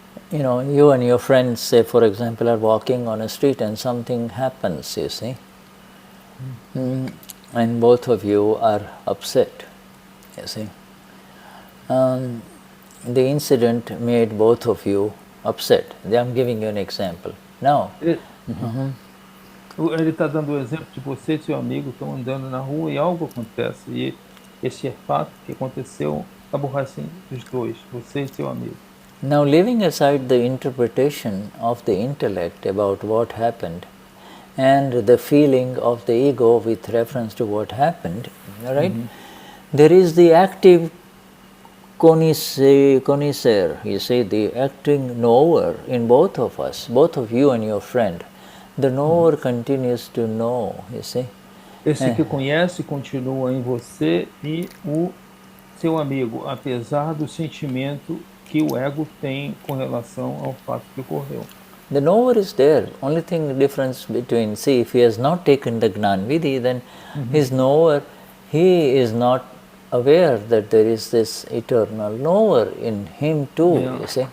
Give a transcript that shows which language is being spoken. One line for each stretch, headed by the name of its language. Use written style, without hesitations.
English: you and your friends, say for example, are walking on a street and something happens, you see, and both of you are upset, you see. The incident made both of you upset. I'm giving you an example. Now,
Portuguese: ele está dando o exemplo de você e seu amigo estão andando na rua e algo acontece. E esse fato que aconteceu aborrece os dois, você e seu amigo.
English: Now, leaving aside the interpretation of the intellect about what happened and the feeling of the ego with reference to what happened, right? There is the active Conhece-Vê, you see, the acting knower in both of us, both of you and your friend. The knower continues to know, you see.
Portuguese: Esse que conhece continua em você e o seu amigo, apesar do sentimento que o ego tem com relação ao fato que ocorreu.
English: The knower is there. Only thing the difference between, see, if he has not taken the Gnana-Vidhi, then his knower, he is not aware that there is this eternal knower in him too, you see.